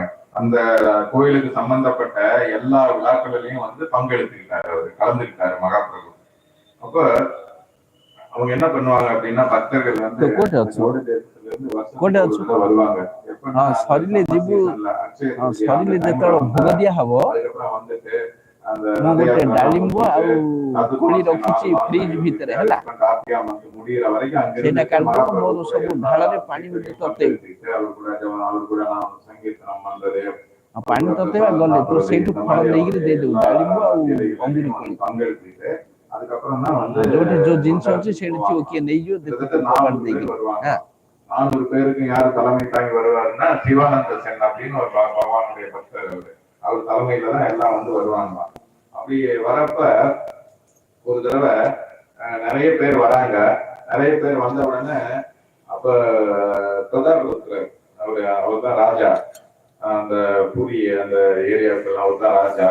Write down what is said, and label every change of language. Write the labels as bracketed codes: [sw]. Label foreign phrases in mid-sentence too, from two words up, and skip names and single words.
[ta] அந்த கோயிலுக்கு சம்பந்தப்பட்ட எல்லா விழாக்களிலையும் வந்து பங்கெடுத்துக்கிட்டாரு, அவரு கலந்துக்கிட்டாரு மகாபிரபு. அப்ப அவங்க என்ன பண்ணுவாங்க அப்படின்னா, பக்தர்கள் வந்து வருவாங்க. அதுக்கப்புறம் வந்துட்டு [or] ଡାଳିମ୍ବ ଆଉ କୋଳି ରଖୁଛି ଫ୍ରିଜ ଭିତରେ ହେଲା, ସେଇଟା କାଢିଦବ, ମୋର ସବୁ ଢାଳରେ ପାଣି ତତେଇବ, ପାଣି ତତେଇବା ଗଲେ ତୁ ସେଇଠୁ ଫଳ ନେଇକିରି ଦେଇଦେବୁ, ଡାଳିମ୍ବ ଆଉ ଅଙ୍ଗୁର କୋଳି। ଯୋଉଠି ଯୋଉ ଜିନିଷ ଅଛି ସେଇଠି ଥିବ, କିଏ ନେଇଯିବ ଦେଇକିରି। [ta] 400 பேருக்கு யாரு தலைமை தாங்கி வருவாருன்னா, சிவானந்த சென் அப்படின்னு ஒரு பகவானுடைய பக்தர் அவரு. அவர் தலைமையில தான் எல்லாம் வந்து வருவாங்க. அப்படி வரப்ப ஒரு தடவை நிறைய பேர் வராங்க. நிறைய பேர் வந்த உடனே அப்ப பிரதாபுரர் அவர் தான் ராஜா, அந்த பூரி அந்த ஏரியாவுக்கு அவர் தான் ராஜா.